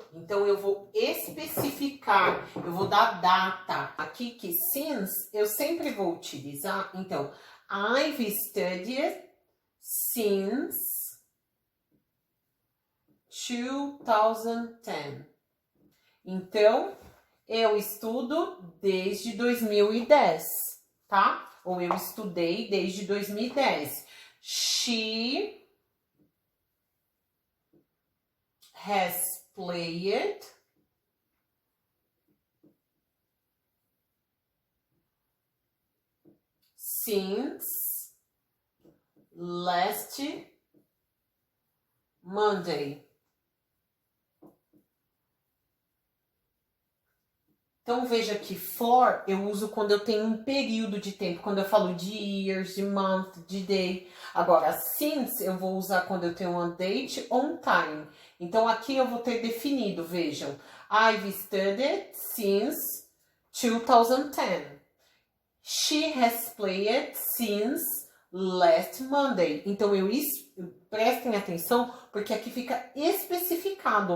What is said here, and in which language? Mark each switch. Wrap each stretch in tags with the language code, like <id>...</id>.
<pt>Então, eu vou especificar, eu vou dar data. Aqui que since, eu sempre vou utilizar.</pt> <en>Então, I've studied since 2010.</en> <pt>Então, eu estudo desde 2010, tá? Ou eu estudei desde 2010.</pt> <en>She has played since last Monday.</en> <pt>Então, veja que for eu uso quando eu tenho um período de tempo, quando eu falo de years, de month, de day. Agora, since eu vou usar quando eu tenho uma</pt> <en>date on time.</en> <pt>Então, aqui eu vou ter definido, vejam.</pt> <en>I've studied since 2010. She has played since last Monday.</en> <pt>Então, prestem atenção, porque aqui fica especificado.</pt>